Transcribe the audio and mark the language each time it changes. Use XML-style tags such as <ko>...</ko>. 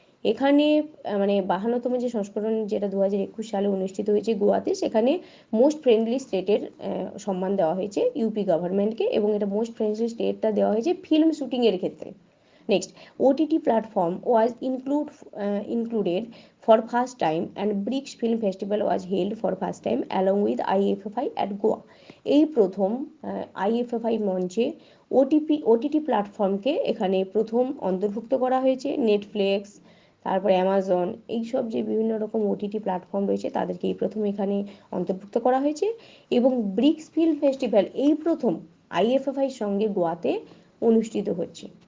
<bn>এখানে মানে 52তম যে সংস্করণ, যেটা 2021 সালে অনুষ্ঠিত হয়েছে গোয়াতে, সেখানে মোস্ট ফ্রেন্ডলি স্টেটের সম্মান দেওয়া হয়েছে ইউপি গভর্নমেন্টকে, এবং এটা মোস্ট ফ্রেন্ডলি স্টেটটা দেওয়া হয়েছে ফিল্ম শুটিংয়ের ক্ষেত্রে।</bn> <en>Next, OTT platform was included for first time, and BRICS Film Festival was held for first time along with IFFI at Goa.</en> <bn>এই প্রথম IFFI মঞ্চে OTT প্ল্যাটফর্মকে এখানে প্রথম অন্তর্ভুক্ত করা হয়েছে। নেটফ্লিক্স, তারপরে অ্যামাজন, এইসব যে বিভিন্ন রকম OTT প্ল্যাটফর্ম রয়েছে তাদেরকে এই প্রথম এখানে অন্তর্ভুক্ত করা হয়েছে। এবং ব্রিক্স ফিল্ম ফেস্টিভ্যাল এই প্রথম IFFIর সঙ্গে গোয়াতে অনুষ্ঠিত হচ্ছে।</bn>